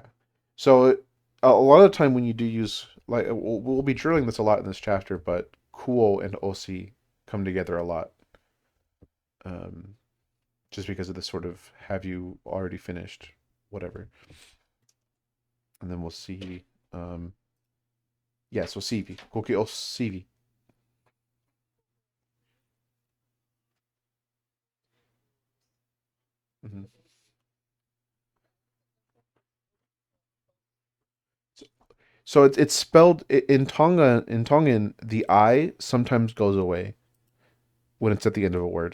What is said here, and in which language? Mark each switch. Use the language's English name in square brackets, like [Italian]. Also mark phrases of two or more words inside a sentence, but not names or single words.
[English] So a lot of the time when you do use like we'll be drilling this a lot in this chapter, but kuo and osi come together a lot. Um, just because of this sort of have you already finished whatever. And then we'll see yeah, so sivi. [Tongan] Koki o sivi. [English] Hmm. So it's spelled in Tonga in Tongan the I sometimes goes away when it's at the end of a word.